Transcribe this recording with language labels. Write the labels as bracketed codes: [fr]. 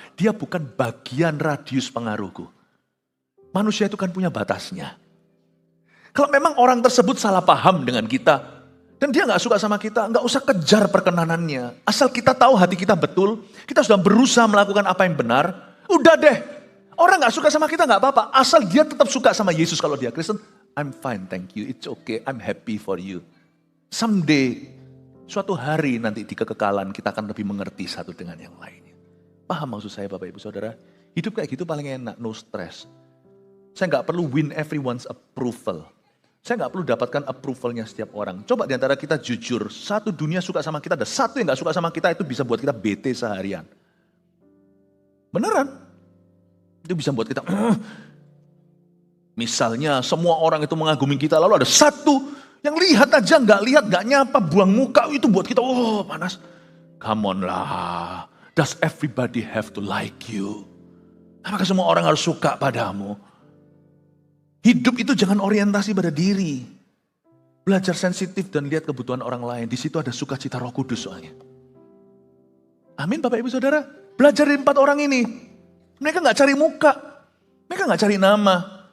[id] Dia bukan bagian radius pengaruhku. Manusia itu kan punya batasnya. Kalau memang orang tersebut salah paham dengan kita, dan dia nggak suka sama kita, nggak usah kejar perkenanannya. Asal kita tahu hati kita betul, kita sudah berusaha melakukan apa yang benar, udah deh. Orang nggak suka sama kita nggak apa-apa, asal dia tetap suka sama Yesus. Kalau dia Kristen, [en] I'm fine, thank you, it's okay, I'm happy for you. Someday, [id] suatu hari nanti di kekekalan kita akan lebih mengerti satu dengan yang lainnya. Paham maksud saya Bapak Ibu Saudara? Hidup kayak gitu paling enak, [en] no stress. [id] Saya nggak perlu [en] win everyone's approval. [id] Saya nggak perlu dapatkan approvalnya setiap orang. Coba di antara kita jujur, satu dunia suka sama kita, ada satu yang nggak suka sama kita, itu bisa buat kita bete seharian. Beneran? Itu bisa buat kita, misalnya semua orang itu mengagumi kita, lalu ada satu yang lihat aja, nggak nyapa, buang muka, itu buat kita, panas. [en] Come on lah, does everybody have to like you? [id] Apakah semua orang harus suka padamu? Hidup itu jangan orientasi pada diri. Belajar sensitif dan lihat kebutuhan orang lain. Di situ ada sukacita Roh Kudus soalnya. Amin Bapak Ibu Saudara. Belajar dari 4 orang ini. Mereka gak cari muka. Mereka gak cari nama.